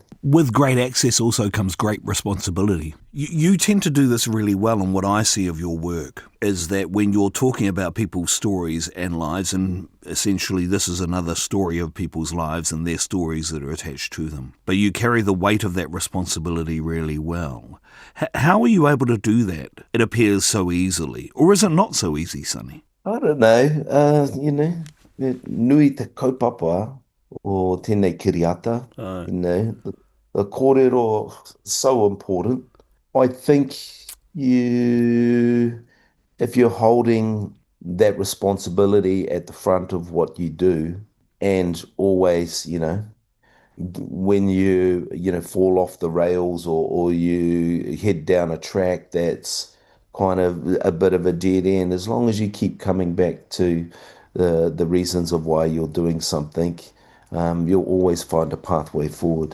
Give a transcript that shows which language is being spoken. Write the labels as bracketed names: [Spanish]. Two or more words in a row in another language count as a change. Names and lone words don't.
[English] With great access also comes great responsibility. You tend to do this really well, and what I see of your work is that when you're talking about people's stories and lives, and essentially this is another story of people's lives and their stories that are attached to them, but you carry the weight of that responsibility really well. How are you able to do that? It appears so easily. Or is it not so easy, Sonny? I don't know. [Māori] Nui te kaupapa o tēnei kiriata, [English] the kōrero so important. I think if you're holding that responsibility at the front of what you do, and always, when you fall off the rails, or you head down a track that's kind of a bit of a dead end, as long as you keep coming back to the reasons of why you're doing something, you'll always find a pathway forward.